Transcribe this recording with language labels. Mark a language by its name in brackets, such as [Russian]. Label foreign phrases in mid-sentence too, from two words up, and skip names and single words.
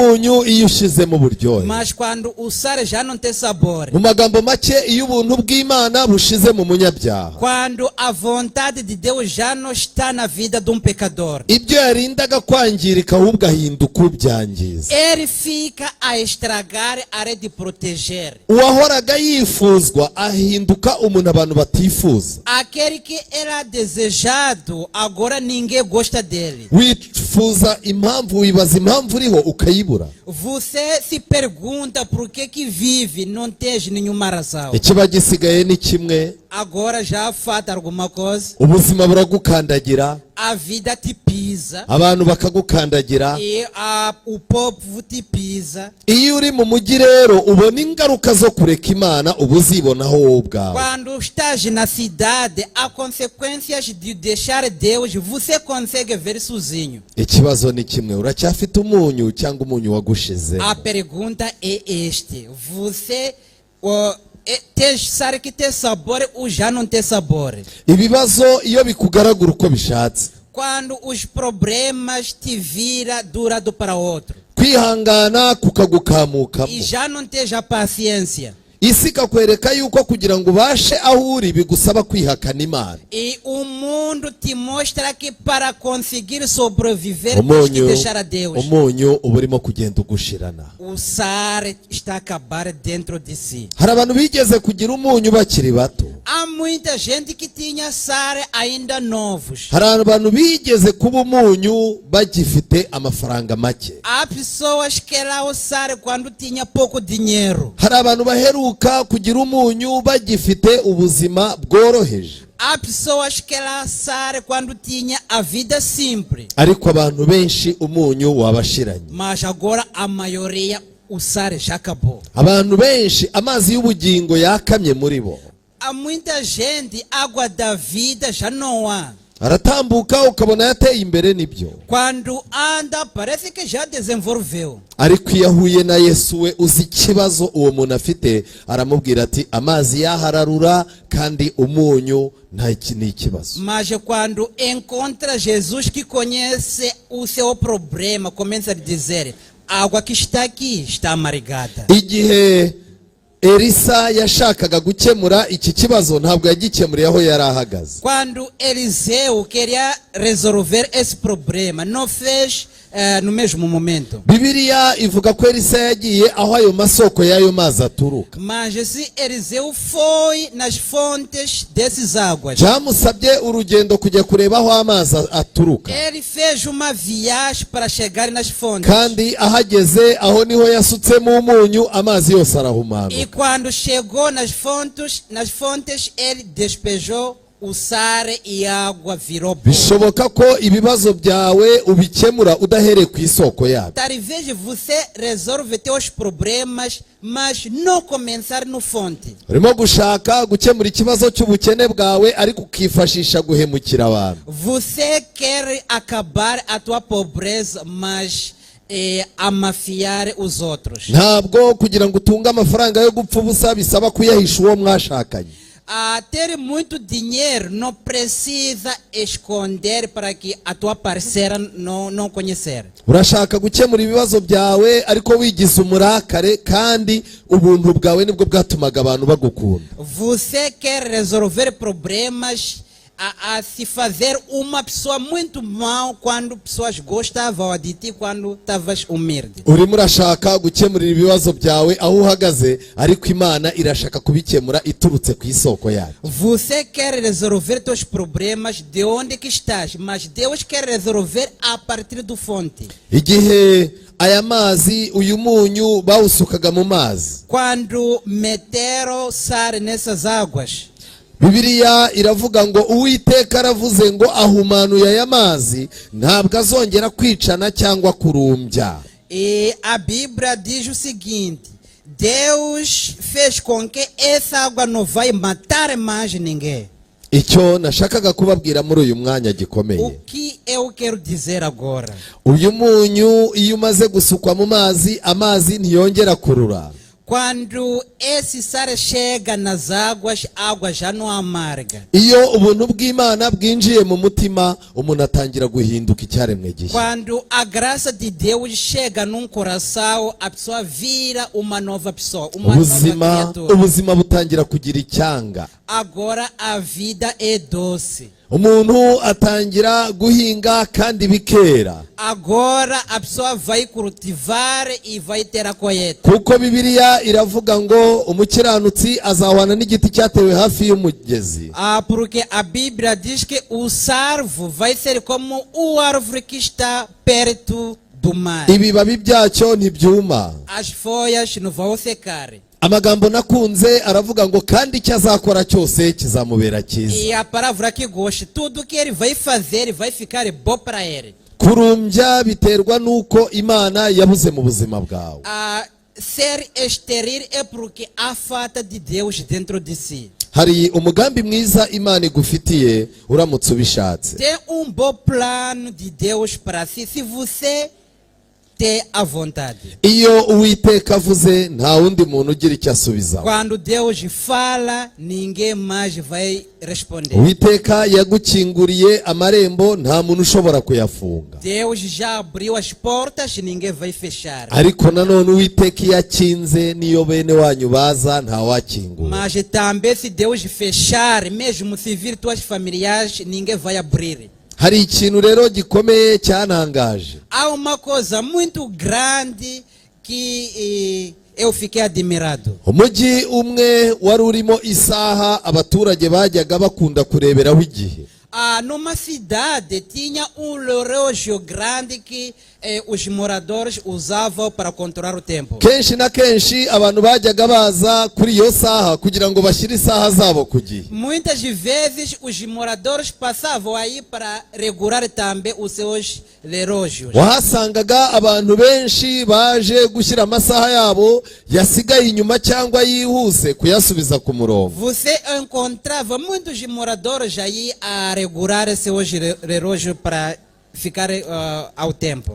[Kinyarwanda] umunyu iyo ushizemo uburyohe. [Portuguese] Mas quando o sal já não tem sabor, [Kinyarwanda] Mu magambo make iyo ubuntu bw'Imana bushize mu munyabyaha, [Portuguese] quando a vontade de Deus já não está na vida de pecador, [Kinyarwanda] ibyo yarindaga kwangirika ahubwo ahinduka ubyangiza. [Portuguese] ele fica a estragar a área de proteger. [Kinyarwanda] Uwahoraga yifuzwa ahinduka umuntu abantu batifuza. [Portuguese] Aquele que era desejado, agora ninguém gosta dele. [Kinyarwanda] Wifuza impamvu, wibaza impamvu uriho ukayibura. [Portuguese] Você se pergunta por que vive, não tem nenhuma razão. [Kinyarwanda] Ikiba gisigaye ni kimwe, [Portuguese] Agora já falta alguma coisa. [Kinyarwanda] ubuzima buragukandagira, [Portuguese] A vida te pisa. [Kinyarwanda] abantu bakagukandagira. [Portuguese] E o povo te pisa. [Kinyarwanda] Iyo uri mu mujyi rero ubona ingaruka zo kureka Imana uba uzibonaho wowe ubwawe. [Portuguese] Quando estás na cidade, há consequências de deixar Deus, você consegue ver sozinho. [Kinyarwanda] Ikibazo ni kimwe, uracyafite umunyu cyangwa umunyu wagushize? [Portuguese] A pergunta é você tem sal que tem sabor ou já não tem sabor? [Kinyarwanda] Ibibazo iyo bikugaragura uko bishatse, [Portuguese] Quando os problemas te viram de um lado para outro [Kinyarwanda] kwihangana kukagukamukamo, [Portuguese] e já não tens a paciência, [Kinyarwanda] isi ikakwereka yuko kugira ngo ubashe aho uri bigusaba kwihakana Imana. [Portuguese] e o mundo te mostra que para conseguir sobreviver tens que deixar a Deus. [Kinyarwanda] Umunyu uba urimo kugenda ugushirana. [Portuguese] O sal está a acabar dentro de si. [Kinyarwanda] Hari abantu bigeze kugira umunyu bakiri bato. [Portuguese] Há muita gente que tinha sare ainda novos. [Kinyarwanda] hari abantu bigeze kuba umunyu bagifite amafaranga make. [Portuguese] Há pessoas que era o sare quando tinha pouco dinheiro. [Kinyarwanda] hari abantu baheruka kugira umunyu bagifite ubuzima bworoheje. [Portuguese] Há pessoas que era sare quando tinha a vida simples. [Kinyarwanda] ariko abantu benshi umunyu wabashiranye. [Portuguese] Mas agora a maioria o sare já acabou. [Kinyarwanda] abantu benshi amazi y'ubugingo yakamye muri bo. [Portuguese] Há muita gente, água da vida já não há. [Kinyarwanda] aratambuka ukabona yateye imbere nibyo. [Portuguese] Quando anda parece que já desenvolveu. [Kinyarwanda] ariko iyo ahuye na Yesu we uzi ikibazo uwo muntu afite, aramubwira ati amazi yahararura kandi umunyu nta ni ikibazo. [Portuguese] Mas quando encontra Jesus que conhece o seu problema, começa a dizer: a água que está aqui está amargada. [Kinyarwanda] igihe Elisa yashakaga gukemura iki kibazo ntabwo yagikemuriye aho yari ahagaze. [Portuguese] Quando Eliseu queria resolver esse problema, não fez no mesmo momento. [Kinyarwanda] Bibiliya ivuga ko Elisa yagiye aho ayo masoko y'ayo mazi aturuka. [Portuguese] Mas se Eliseu foi nas fontes dessas águas, [Kinyarwanda] byamusabye urugendo kujya kureba aho amazi aturuka. [Portuguese] ele fez uma viagem para chegar nas fontes. [Kinyarwanda] kandi ahageze aho niho yasutsemo umunyu, amazi yose arahumanuka. [Portuguese] E quando chegou nas fontes, ele despejou o sare e a água virou pó. [Kinyarwanda] bishoboka ko ibibazo byawe ubikemura udahereye ku isoko yabyo. [Portuguese] Talvez você resolve teus problemas, mas não começar no fonte. [Kinyarwanda] urimo gushaka gukemura ikibazo cy'ubukene bwawe ariko ukifashisha guhemukira abantu. [Portuguese] Você quer acabar a tua pobreza, mas amafiar os outros. [Kinyarwanda] ntabwo kugira ngo utunge amafaranga yo gupfa ubusa bisaba kuyahisha uwo mwashakanye. [Portuguese] Ter muito dinheiro não precisa esconder para que a tua parceira não conhecer. [Kinyarwanda] urashaka gukemura ibibazo byawe ariko wigize umurakare, kandi ubuntu bwawe nibwo bwatumaga abantu bagukunda. [Portuguese] Você quer resolver problemas a se fazer uma pessoa muito mal quando pessoas gostavam de ti quando estavas humilde. [Kinyarwanda] urimo urashaka gukemurira ibibazo byawe aho uhagaze, ariko Imana irashaka kubikemura iturutse ku isoko yayo. [Portuguese] Você quer resolver teus problemas de onde que estás, mas Deus quer resolver a partir do fonte. [Kinyarwanda] igihe aya mazi uyu munyu bawusukaga mu mazi, [Portuguese] Quando meteram sal nessas águas, [Kinyarwanda] Bibiliya iravuga ngo Uwiteka aravuze ngo ahumanuye aya mazi ntabwo azongera kwicana cyangwa kurumbya. [Portuguese] e a Bíblia diz o seguinte: Deus fez com que essa água não vai matar mais ninguém. [Kinyarwanda] icyo nashakaga kubabwira muri uyu mwanya gikomeye. [Portuguese] O que eu quero dizer agora? [Kinyarwanda] uyu munyu iyo umaze gusukwa mu mazi, amazi ntiyongera kurura. [Portuguese] Quando esse sal chega nas águas, a água já não amarga. [Kinyarwanda] iyo ubuntu bw'Imana bwinjiye mu mutima, umuntu atangira guhinduka icyaremwe gishya. [Portuguese] Quando a graça de Deus chega num coração, a pessoa vira uma nova pessoa, uma nova criatura. [Kinyarwanda] ubuzima butangira kugira icyanga. [Portuguese] Agora a vida é doce. [Kinyarwanda] umuntu atangira guhinga kandi bikera. [Portuguese] Agora a pessoa vai cultivar e vai ter a colheita. [Kinyarwanda] kuko Bibiliya iravuga ngo umukiranutsi azahwana n'igiti cyatewe hafi y'umugezi. [Portuguese] Porque a Bíblia diz que o sarvo vai ser como o árvore que está perto do mar. [Kinyarwanda] ibibabi byacyo ntibyuma. [Portuguese] As folhas não vão secar. [Kinyarwanda] amagambo nakunze aravuga ngo kandi icyo azakora cyose kizamubera cyiza. [Portuguese] E a palavra que gosta, tudo que ele vai fazer vai ficar bom para ele. [Kinyarwanda] kurumbya biterwa n'uko Imana yabuze mu buzima bwawe. [Portuguese] Ser estéril é porque há falta de Deus dentro de si. [Kinyarwanda] hari umugambi mwiza Imana igufitiye uramutse ubishatse. [Portuguese] Tem bom plano de Deus para si, se você ter a vontade. [Kinyarwanda] iyo Uwiteka avuze nta wundi muntu ugira icyo asubizaho. [Portuguese] Quando Deus fala, ninguém mais vai responder. [Kinyarwanda] Uwiteka yagukinguriye amarembo, nta muntu ushobora kuyafunga. [Portuguese] Deus já abriu as portas, ninguém vai fechar. [Kinyarwanda] ariko nanone Uwiteka iyo akinze, niyo bene wanyu baza nta wakingura. [Portuguese] Mas também se Deus fechar, mesmo se vir tuas familiares, ninguém vai abrir. [Kinyarwanda] hari ikintu rero gikomeye cyantangaje. [Portuguese] Há uma coisa muito grande que eu fiquei admirado. [Kinyarwanda] umujyi umwe wari urimo isaha abaturage bajyaga bakunda kureberaho igihe. [Portuguese] Numa cidade tinha relógio grande que os moradores usavam para controlar o tempo. [Kinyarwanda] kenshi na kenshi abantu bajyaga baza kuri iyo saha kugira ngo bashyire isaha zabo ku gihe. [Portuguese] Muitas vezes os moradores passavam aí para regular também os seus relógios. [Kinyarwanda] wahasangaga abantu benshi baje gushyira amasaha yabo yasigaye inyuma cyangwa yihuse kuyasubiza ku murongo. [Portuguese] Você encontrava muitos moradores aí a regular seus relógios para ficar ao tempo.